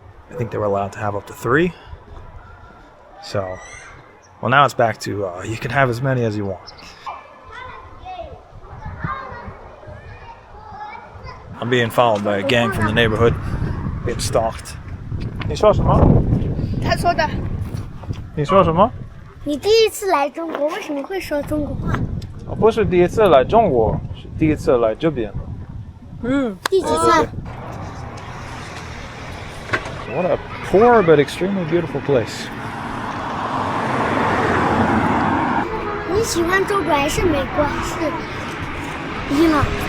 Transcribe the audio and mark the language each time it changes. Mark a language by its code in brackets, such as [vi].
[en] I think they were allowed to have up to 3. So, well, now it's back to you can have as many as you want. I'm being followed by a gang from the neighborhood, being stalked. [zh] 你说什么？他说的。你说什么？你第一次来中国，为什么会说中国话？我不是第一次来中国，是第一次来这边。第几次？ [en] What a poor but extremely beautiful place. [zh] 你喜欢中国还是美国还是伊朗？